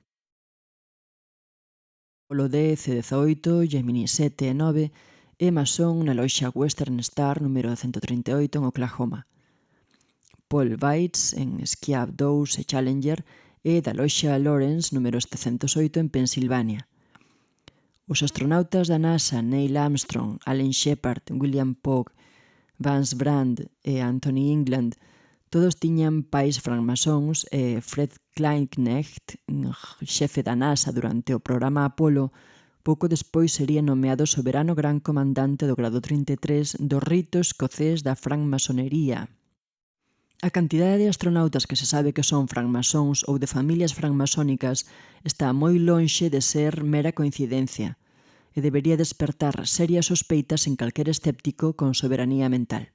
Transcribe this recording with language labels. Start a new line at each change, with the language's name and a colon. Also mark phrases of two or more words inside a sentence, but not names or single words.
Galician: Apolo 10 e 18, Gemini 7 e 9 é masón na loxa Western Star número 138 en Oklahoma. Paul Weitz en Skiab 2 e Challenger é da loxa Lawrence número 708 en Pensilvania. Os astronautas da NASA Neil Armstrong, Alan Shepard, William Pogue, Vance Brand e Anthony England todos tiñan pais francmasóns e Fred Kleinknecht, xefe da NASA durante o programa Apolo, pouco despois sería nomeado soberano gran comandante do grado 33 do rito escocés da francmasonería. A cantidade de astronautas que se sabe que son francmasóns ou de familias francmasónicas está moi lonxe de ser mera coincidencia e debería despertar serias sospeitas en calquer escéptico con soberanía mental.